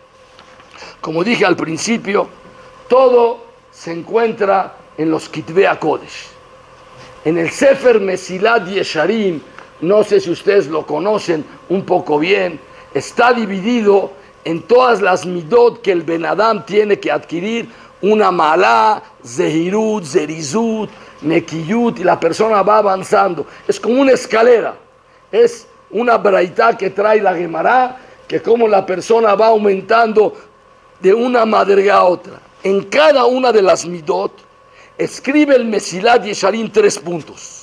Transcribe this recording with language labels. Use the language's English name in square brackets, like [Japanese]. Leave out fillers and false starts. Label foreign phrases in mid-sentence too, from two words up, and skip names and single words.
[Spanish] Como dije al principio, todo se encuentra en los [Hebrew] כתבי הקודש. [Spanish] En el Sefer Mesilat Yesharim, no sé si ustedes lo conocen un poco bien, está dividido en todas las midot que el Ben-Adam tiene que adquirir, una malá, [Hebrew] זהירות, זריזות, נקיות, [Spanish] y la persona va avanzando. Es como una escalera, es una braitá que trae la Gemara, que como la persona va aumentando de una madriga a otra. En cada una de las midot, escribe el Mesilat Yesharim 3 puntos.